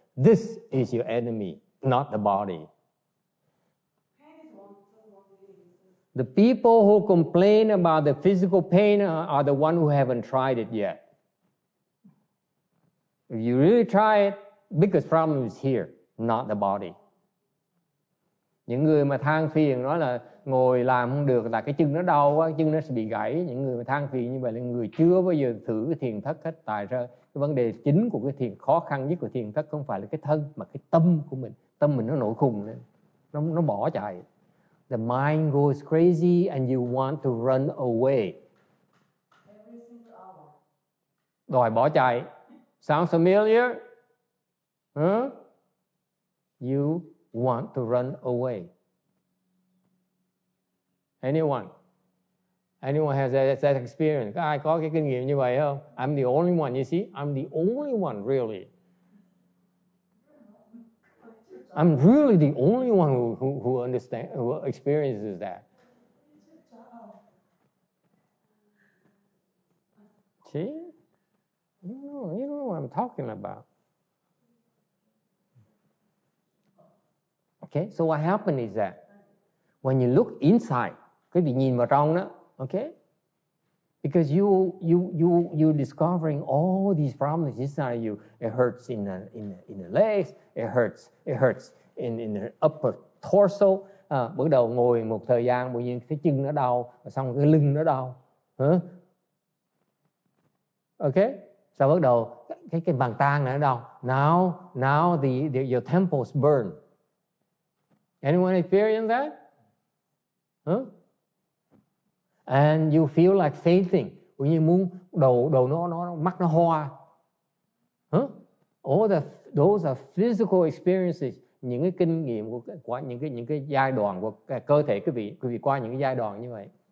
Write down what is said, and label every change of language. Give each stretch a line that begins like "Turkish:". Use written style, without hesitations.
English: This is your enemy, not the body. pain is one thing. The people who complain about the physical pain are the ones who haven't tried it yet. If you really try it, biggest problem is here, not the body.
Vietnamese: Những người mà than phiền nói là ngồi làm không được là cái chân nó đau quá, chân nó sẽ bị gãy. Những người mà than phiền như vậy là người chưa bao giờ thử cái thiền thất hết. Tại ra cái vấn đề chính của cái thiền, khó khăn nhất của thiền thất không phải là cái thân mà cái tâm của mình. Tâm mình nó nổi khùng lên, nó bỏ chạy.
English: The mind goes crazy and you want to run away. Every single hour.
Vietnamese: Đòi bỏ chạy.
English: Sounds familiar?
Vietnamese: Huh?
English: You want to run away. Anyone has that experience?
Vietnamese: Có ai có cái kinh nghiệm như vậy không?
English: I'm the only one, you see? I'm the only one, really. I'm really the only one who understands, who experiences that. See? You know what I'm talking about. Okay, so what happened is that when you look inside,
Vietnamese: quý vị nhìn vào trong đó,
English: okay? Because you discovering all these problems inside you. It hurts in the legs, it hurts in the upper torso.
Vietnamese: Bắt đầu ngồi một thời gian, tự nhiên cái chân nó đau, xong cái lưng nó đau. Okay? Sau bắt đầu cái bàn tay nó đau.
English: Now your temples burn. Anyone experience that? Huh? And you feel like fainting.
Vietnamese: Tự nhiên muốn đầu nó mắt nó hoa. Huh?
English: Those are physical experiences.
Vietnamese: Những cái kinh nghiệm của những cái giai đoạn của cơ thể quý vị qua những cái giai đoạn như vậy.